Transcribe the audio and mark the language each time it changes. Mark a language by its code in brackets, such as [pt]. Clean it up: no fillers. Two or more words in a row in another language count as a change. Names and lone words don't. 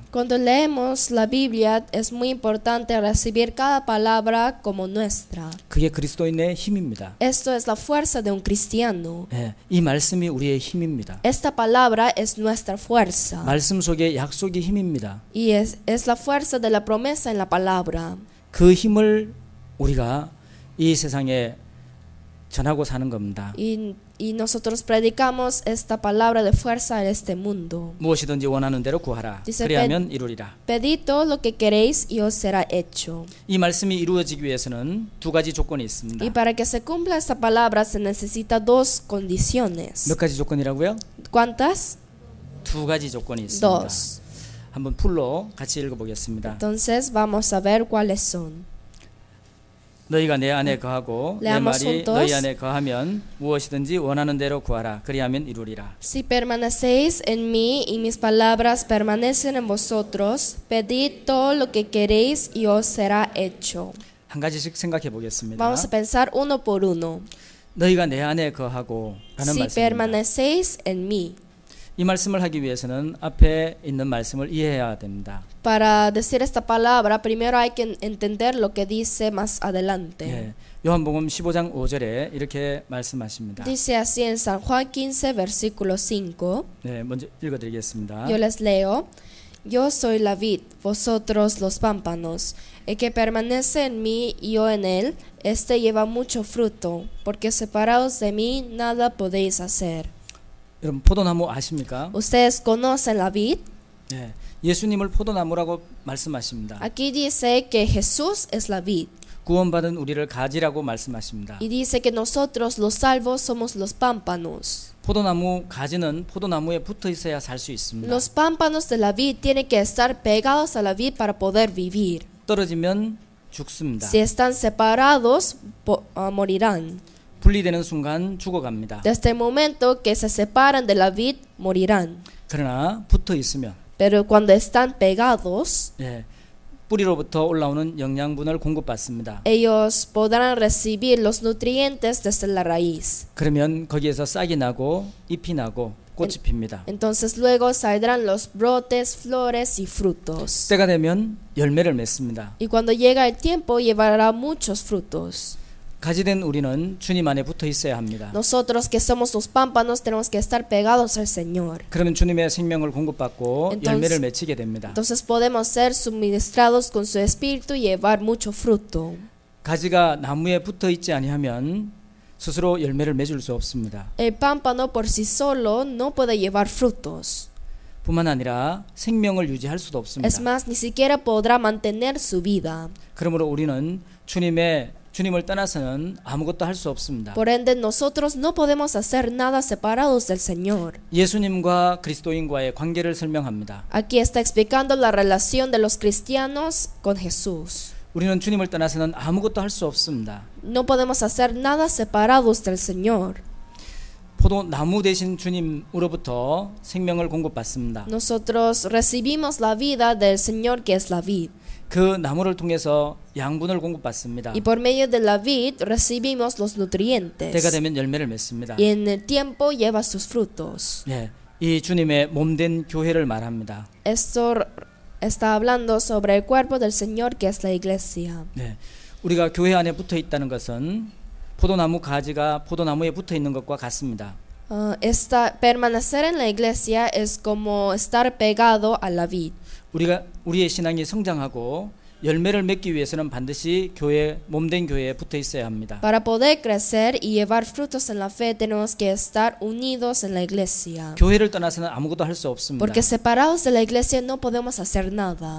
[es] Cuando leemos la Biblia es muy importante recibir cada palabra como nuestra. [ko] 그게 그리스도인의 힘입니다. [es] Esto es la fuerza de un cristiano. [ko] 네, 이 말씀이 우리의 힘입니다. [es] Esta palabra es nuestra fuerza. [ko] 말씀 속에 약속이 힘입니다. [es] Y es la fuerza de la promesa en la palabra. [ko] 그 힘을 우리가 이 세상에 전하고 사는 겁니다. [es] y nosotros predicamos esta palabra de fuerza en este mundo. [ko] 무엇이든지 원하는 대로 구하라. [es] Dice, [ko] 그리하면 이루리라. [es] Pedid todo lo que queréis y os será hecho. [ko] 이 말씀이 이루어지기 위해서는 두 가지 조건이 있습니다. [es] Y para que se cumpla esta palabra se necesita dos condiciones. [ko] 몇 가지 조건이라고요? [es] ¿Cuántas? [ko] 두 가지 조건이 있습니다. [es] Dos. [ko] 한번 풀로 같이 읽어보겠습니다. [es] Entonces vamos a ver cuáles son. [ko] 너희가 내 안에 거하고 내 [es] Leamos [ko] 말이 [es] juntos. [ko] 너희 안에 거하면 무엇이든지 원하는 대로 구하라. 그리하면 이루리라. [es] Si permanecéis en mí y mis palabras permanecen en vosotros, pedid todo lo que queréis y os será hecho. [ko] 한 가지씩 생각해 보겠습니다. [es] Vamos a pensar uno por uno. [ko] 너희가 내 안에 거하고 라는 [es] Si [ko] 말씀입니다. [es] permanecéis en mí. [ko] 이 말씀을 하기 위해서는 앞에 있는 말씀을 이해해야 됩니다. [es] Para decir esta palabra, primero hay que entender lo que dice más adelante. [ko] 예, 요한복음 15장 5절에 이렇게 말씀하십니다. [es] Dice así en San Juan 15, versículo 5. [ko] 네, 먼저 읽어드리겠습니다. [es] Yo les leo. Yo soy la vid, vosotros los pámpanos. El que permanece en mí y yo en él, este lleva mucho fruto, porque separados de mí nada podéis hacer. [ko] 여러분 포도나무 아십니까? [es] Ustedes conocen la vid. [ko] 네, 예수님을 포도나무라고 말씀하십니다. [es] Aquí dice que Jesús es la vid. [ko] 구원받은 우리를 가지라고 말씀하십니다. [es] Y dice que nosotros los salvos somos los pámpanos. [ko] 포도나무 가지는 포도나무에 붙어 있어야 살 수 있습니다. [es] Los pámpanos de la vid tienen que estar pegados a la vid para poder vivir. [ko] 떨어지면 죽습니다. [es] Si están separados, morirán. [ko] 분리되는 순간 죽어갑니다. [es] Desde el momento que se separan de la vid, morirán. [ko] 그러나 붙어 있으면 [es] Pero cuando están pegados, [ko] 예, 뿌리로부터 올라오는 영양분을 공급받습니다. [es] ellos podrán recibir los nutrientes desde la raíz. [ko] 그러면 거기에서 싹이 나고 잎이 나고 꽃이 핍니다. [es] Entonces luego saldrán los brotes, flores y frutos. [ko] 때가 되면 열매를 맺습니다. [es] Y cuando llega el tiempo, llevará muchos frutos. [ko] 가지된 우리는 주님 안에 붙어 있어야 합니다. [es] Nosotros que somos los pámpanos tenemos que estar pegados al Señor. [ko] 그러면 주님의 생명을 공급받고 열매를 맺히게 됩니다. [es] Entonces podemos ser suministrados con su espíritu y llevar mucho fruto. [ko] 가지가 나무에 붙어 있지 아니하면 스스로 열매를 맺을 수 없습니다. [es] El pámpano por sí solo no puede llevar frutos. [ko] 뿐만 아니라 생명을 유지할 수도 없습니다. [es] Es más, ni siquiera podrá mantener su vida. [ko] 그러므로 우리는 주님을 떠나서는 아무것도 할 수 없습니다. [es] Por ende, nosotros no podemos hacer nada separados del Señor. [ko] 예수님과 그리스도인과의 관계를 설명합니다. [es] Aquí está explicando la relación de los cristianos con Jesús. [ko] 우리는 주님을 떠나서는 아무것도 할 수 없습니다. [es] No podemos hacer nada separados del Señor. [ko] 포도나무 대신 주님으로부터 생명을 공급받습니다. [es] Nosotros recibimos la vida del Señor que es la vid. [ko] 그 나무를 통해서 양분을 공급받습니다. [es] Y por medio de la vid recibimos los [ko] 때가 [es] nutrientes. [ko] 되면 열매를 맺습니다. [es] Y en el tiempo lleva sus frutos. [ko] 네, 이 주님의 몸된 교회를 말합니다. [es] Esto está hablando sobre el cuerpo del Señor que es la iglesia. [ko] 네, 우리가 교회 안에 붙어 있다는 것은 포도나무 가지가 포도나무에 붙어 있는 것과 같습니다. [es] Permanecer en la iglesia es como estar pegado a la vid. [ko] 우리의 신앙이 성장하고 열매를 맺기 위해서는 반드시 몸된 교회에 붙어 있어야 합니다. [es] Para poder crecer y llevar frutos en la fe tenemos que estar unidos en la iglesia. [ko] 교회를 떠나서는 아무것도 할 수 없습니다. [es] Porque separados de la iglesia no podemos hacer nada.